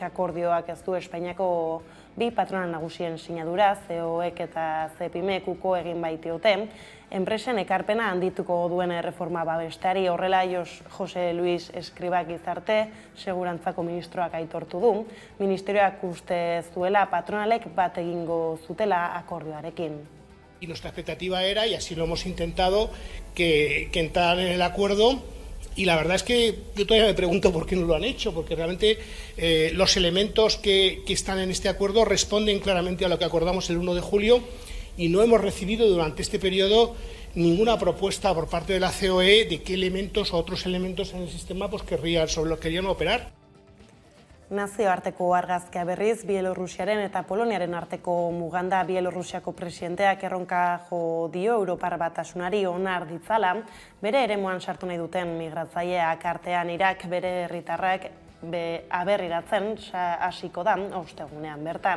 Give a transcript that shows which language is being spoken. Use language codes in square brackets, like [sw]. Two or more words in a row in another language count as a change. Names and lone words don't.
[eu] Akordioak ez du Espainiako bi patronal nagusien sinadura, COEk eta CEPIMek uko egin baitiote. Enpresen ekarpena handituko duen erreforma babesteari horrela Jose Luis Escribak gizarte segurantzako ministroak aitortu du. Ministerioak uste zuela patronalek bat egingo zutela akordioarekin. [es] Y nuestra expectativa era, y así lo hemos intentado, que entraran en el acuerdo. Y la verdad es que yo todavía me pregunto por qué no lo han hecho, porque realmente los elementos que están en este acuerdo responden claramente a lo que acordamos el 1 de julio y no hemos recibido durante este periodo ninguna propuesta por parte de la COE de qué elementos o otros elementos en el sistema sobre los que querían operar. [eu] Nazioarteko argazkia berriz, Bielorrusiaren eta Poloniaren arteko muganda. Bielorrusiako presidenteak erronka jo dio Europar Batasunari onar ditzala, bere eremuan sartu nahi duten migratzaileak artean Irak bere herritarrak aberriratzen hasiko da ostegunean bertan.